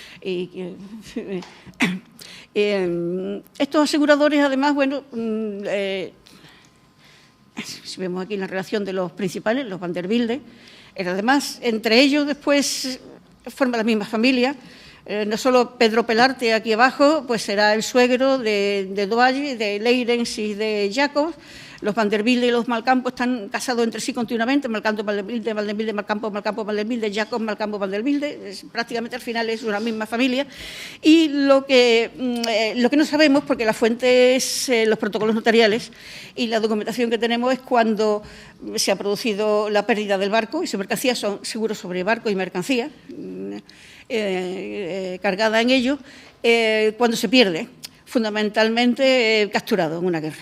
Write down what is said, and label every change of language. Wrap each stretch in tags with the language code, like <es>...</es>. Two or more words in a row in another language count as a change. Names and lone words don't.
<es>Estos aseguradores, además, bueno, si vemos aquí la relación de los principales, los Van der Wilde, además, entre ellos después forman la misma familia. No solo Pedro Pelarte, aquí abajo, pues será el suegro de Doalle, de Leirens y de Jacobs. Los Van der Wilde y los Malcampo están casados entre sí continuamente, Malcampo, Van der Wilde, Malcampo, Malcampo, Van der Wilde, Jacobs, Malcampo, Van der Wilde, prácticamente al final es una misma familia. Y lo que no sabemos, porque la fuente es los protocolos notariales, y la documentación que tenemos es cuando se ha producido la pérdida del barco y su mercancía, son seguros sobre barco y mercancía, cargada en ello, cuando se pierde, fundamentalmente capturado en una guerra.</es>